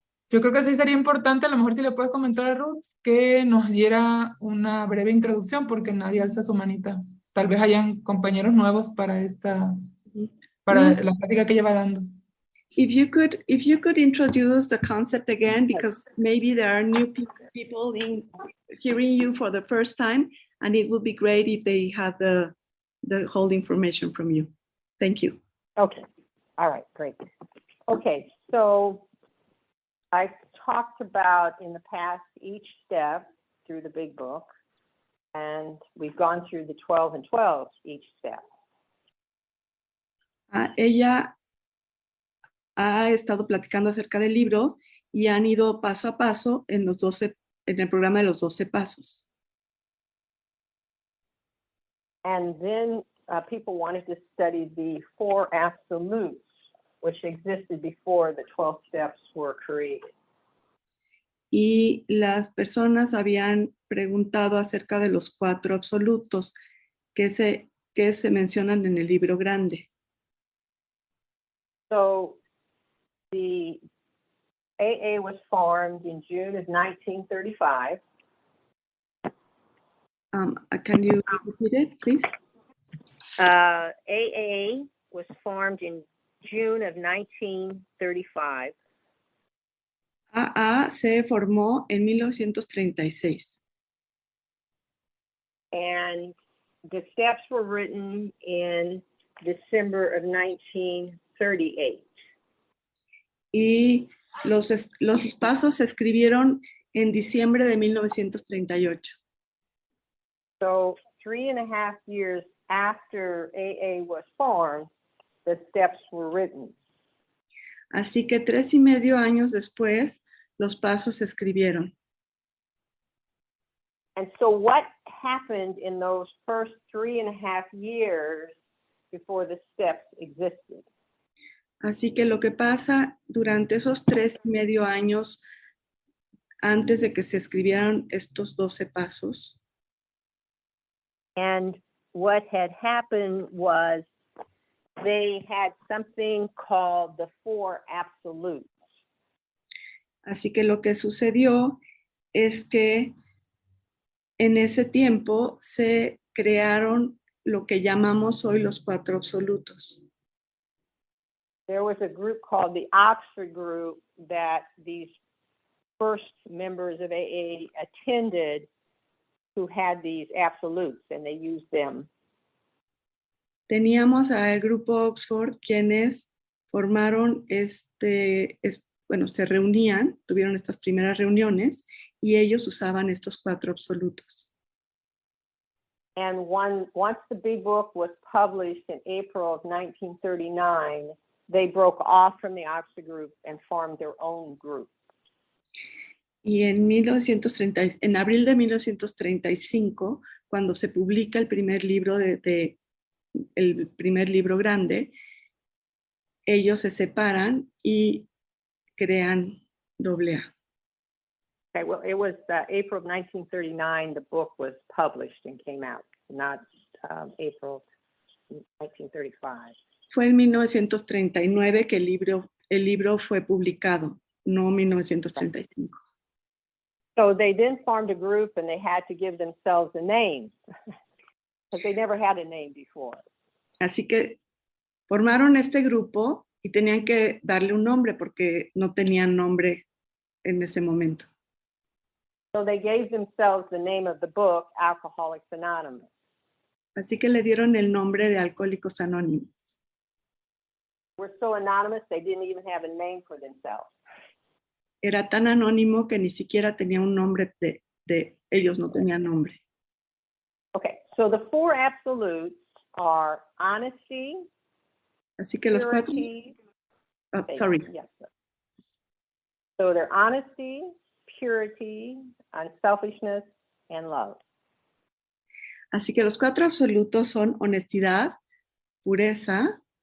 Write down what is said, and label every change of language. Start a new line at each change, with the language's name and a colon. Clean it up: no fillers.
Spanish: Yo creo que sí sería importante, a lo mejor si le puedes comentar a Ruth, que nos diera una breve introducción, porque nadie alza su manita. Tal vez hayan compañeros nuevos para la práctica que lleva dando.
English: If you could introduce the concept again, because maybe there are new people hearing you for the first time, and it would be great if they have the whole information from you. Thank you. Okay. All right, great. Okay, so I've talked about in the past each step through the big book, and we've gone through the 12 and 12 each step.
Spanish: Ella ha estado platicando acerca del libro y han ido paso a paso en el programa de los 12 pasos.
English: And then people wanted to study the four absolutes, which existed before the 12 steps were created.
Spanish: Y las personas habían preguntado acerca de los 4 absolutos que se mencionan en el libro grande.
English: So the AA was formed in June of 1935. Can you repeat it, please? AA was formed in June of 1935.
Spanish: AA se formó en 1936.
English: And the steps were written in December of 1938.
Spanish: Y los pasos se escribieron en diciembre de 1938.
English: So 3.5 years after AA was formed, the steps were written.
Spanish: Así que 3.5 años después, los pasos se escribieron.
English: And so what happened in those first 3.5 years before the steps existed?
Spanish: Así que lo que pasa durante esos 3.5 años antes de que se escribieran estos 12 pasos.
English: And what had happened was they had something called the four absolutes.
Spanish: Así que lo que sucedió es que en ese tiempo se crearon lo que llamamos hoy los 4 absolutos.
English: There was a group called the Oxford Group that these first members of AA attended who had these absolutes, and they used them.
Spanish: Teníamos al grupo Oxford quienes formaron se reunían, tuvieron estas primeras reuniones y ellos usaban estos 4 absolutos.
English: And once the big book was published in April of 1939, they broke off from the Oxford Group and formed their own group.
Spanish: Y en abril de 1935, cuando se publica el primer libro el primer libro grande, ellos se separan y crean AA.
English: Okay, well, it was April of 1939 the book was published and came out, not April 1935.
Spanish: Fue en 1939 que el libro fue publicado, no 1935.
English: So they then formed a group and they had to give themselves a name because they never had a name before.
Spanish: Así que formaron este grupo y tenían que darle un nombre porque no tenían nombre en ese momento.
English: So they gave themselves the name of the book, Alcoholics Anonymous.
Spanish: Así que le dieron el nombre de Alcohólicos Anónimos.
English: We're so anonymous, they didn't even have a name for themselves.
Spanish: Era tan anónimo que ni siquiera tenía un nombre ellos no tenían nombre.
English: Okay, so the four absolutes are honesty,
Spanish: Así que los 4.
English: purity. Sorry. Yes. So they're honesty, purity, unselfishness, and love.
Spanish: Así que los 4 absolutos son honestidad, pureza.